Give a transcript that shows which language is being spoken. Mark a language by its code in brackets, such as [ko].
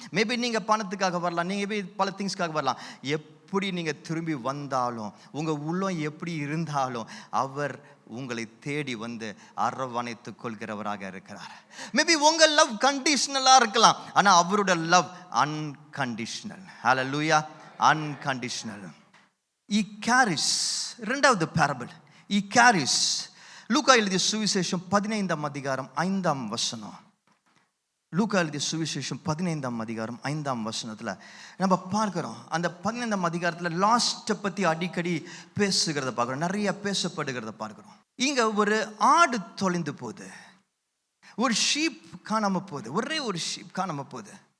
[ta] Maybe நீங்கள் பணத்துக்காக வரலாம், நீங்கள் பல திங்ஸ்க்காக வரலாம். எப்படி நீங்கள் திரும்பி வந்தாலும், உங்கள் உள்ளம் எப்படி இருந்தாலும், அவர் உங்களை தேடி வந்து அரவணைத்து கொள்கிறவராக இருக்கிறார். மேபி உங்கள் லவ் கண்டிஷனலாக இருக்கலாம், ஆனால் அவரோட love unconditional. [en] Hallelujah, unconditional. He carries. இரண்டாவது parable, he carries. [ta] லூக்கா எழுதிய சுவிசேஷம் 15ஆம் அதிகாரம் 5ஆம் வசனம். லூக்கா எழுதிய சுவிசேஷம் 15ஆம் அதிகாரம் 5ஆம் வசனத்தில் நம்ம பார்க்குறோம். அந்த 15ஆம் அதிகாரத்தில் லாஸ்ட்டை பற்றி அடிக்கடி பேசுகிறத பார்க்குறோம், நிறைய பேசப்படுகிறத பார்க்குறோம். இங்கே ஒரு ஆடு தொலைந்து போகுது, ஒரு ஷீப் காணாமல் போகுது, ஒரே ஒரு ஷீப் காணாமல் போகுது.